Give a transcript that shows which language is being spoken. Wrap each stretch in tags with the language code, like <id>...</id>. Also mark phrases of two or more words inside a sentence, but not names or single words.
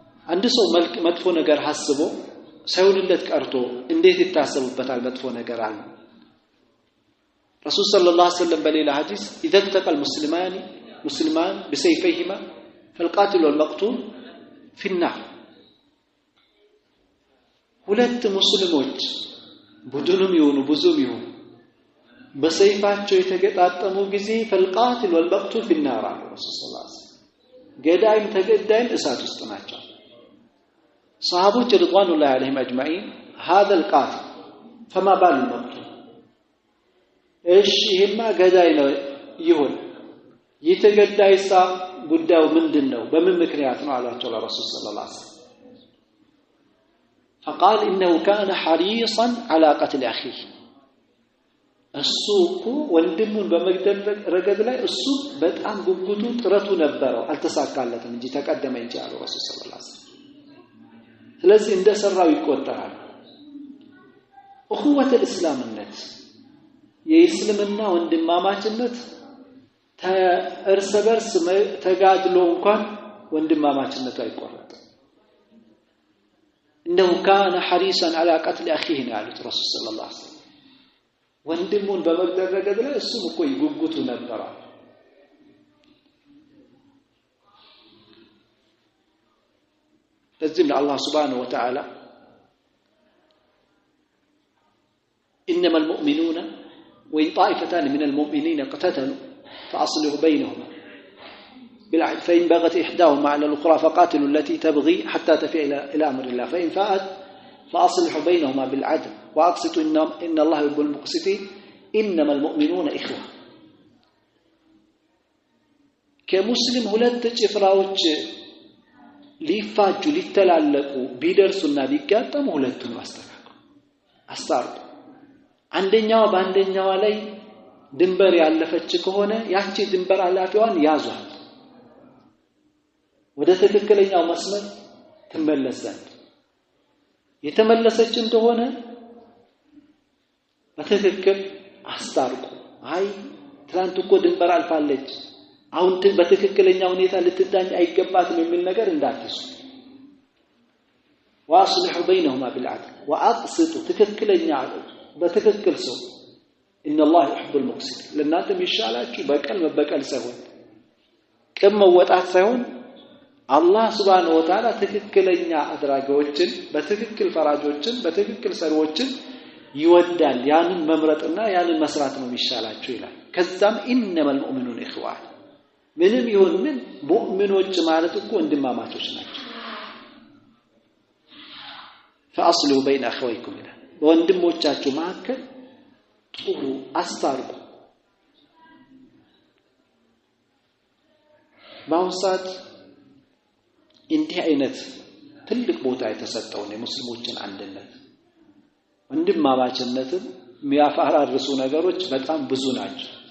<am>አንድ ሰው መጥፎ ነገር ሐስቦ ሳይውልለት ቀርቶ እንዴት ይታሰብበታል መጥፎ ነገር አለ ረሱል</am> <ar>صلى الله عليه وسلم</ar> <am>በሌላ ሐዲስ</am> <ar>اذا التقى المسلمان بسيفيهما فالقاتل والمقتول في النار</ar> <am>ሁለት ሙስሊሞች ቡድኑም ይሁኑ ብዙም ይሁኑ በሰይፋቸው የተገጣጠሙ ጊዜ</am> <ar>فالقاتل والمقتول في</ar> <am>النار ረሱል</am> <ar>صلى الله عليه وسلم</ar> <am>ገዳይም ተገዳይም እሳት ውስጥ ናቸው</am> <ar>صحابه رضوان الله عليهم اجمعين هذا القاتل فما بال المقتول ايش</ar> <am>ይሄማ ገዳይ ነው ይሁን የተገዳይሳ ጉዳዩ ምንድነው በምን ምክንያት ነው አላቸው ለረሱል</am> <ar>صلى الله عليه وسلم فقال انه كان حريصا على قتل اخيه</ar> <am>እሱኮ ወንድሙን በመግደል ረገድ ላይ እሱ በጣም ጉጉቱ ጥረቱ ነበረው አልተሳካለትም እንጂ ተቀደመ እንጂ አሉ ረሱል</am> <ar>صلى الله عليه وسلم</ar> <am>ስለዚህ እንደሰራው ይቆጠራል እኹወተ እስላምነት የእስልምና ወንድማማችነት እርስ በርስ ተጋድሎ እንኳን ወንድማማችነቱ አይቆረጥም</am> <ar>انه كان حريصا على قتل اخيه عليه رسول صلى الله عليه وسلم</ar> <am>ወንድሙን በመግደል ረገድ ላይ እሱም እኮ ይጉጉቱ ነበር</am> <ar>لازم الله سبحانه وتعالى إنما المؤمنون وإن طائفتان من المؤمنين اقتتلوا فأصلحوا بينهما بالعدل فإن بغت إحداهما على الأخرى فقاتلوا التي تبغي حتى تفيء إلى أمر الله فإن فاءت فأصلحوا بينهما بالعدل وأقسطوا إن الله يحب المقسطين إنما المؤمنون إخوة</ar> <am>كمسلم ሁለት ጭፍራዎች ሊፋጁ ሊተላለቁ ቢደርሱና ቢጋጠሙ ሁለቱን አስታርቁ አንደኛው በአንደኛው ላይ ድንበር ያለፈች ከሆነ ያቺ ድንበር አላፊዋን ያዟት ወደ ትክክለኛው መስመር ትመለሳለች የተመለሰች እንደሆነ በትክክል አስታርቁ አይ ትላንት እኮ ድንበር አልፋለች አሁን በትክክለኛ ሁኔታ ልትዳኝ አይገባትም የሚል ነገር እንዳትሱ</am> <ar>واصلحوا بينهما بالعدل واقسطوا</ar> <am>ትክክለኛ በትክክል ሰው</am> <ar>ان الله يحب المقسطين</ar> <am>ለእናንተም ይሻላችሁ በቀል መበቀል ሳይሆን ቅም መወጣት ሳይሆን አላህ</am> <ar>سبحانه وتعالى</ar> <am>ትክክለኛ አድራጊዎችን በትክክል ፈራጆችን በትክክል ሰሪዎችን ይወዳል ያንን መምረጥና ያንን መስራት ነው የሚሻላችሁ ይላል ከዛም</am> <ar>إنما المؤمنون إخوان</ar> <am>ምንም ይሁን ምን ሙእሚኖች ማለት እኮ ወንድማማቾች ናቸው</am> <ar>فاصلوا بين اخويكم</ar> <am>ይላል ወንድሞቻችሁ መካከል ጥሩ አስታርቁ ማውሳት እንዲህ አይነት ትልቅ ቦታ የተሰጠው ነው ሙስሊሞችን አንድነት ወንድማማችነትን የሚያፈራርሱ ነገሮች በጣም ብዙ ናቸው</am>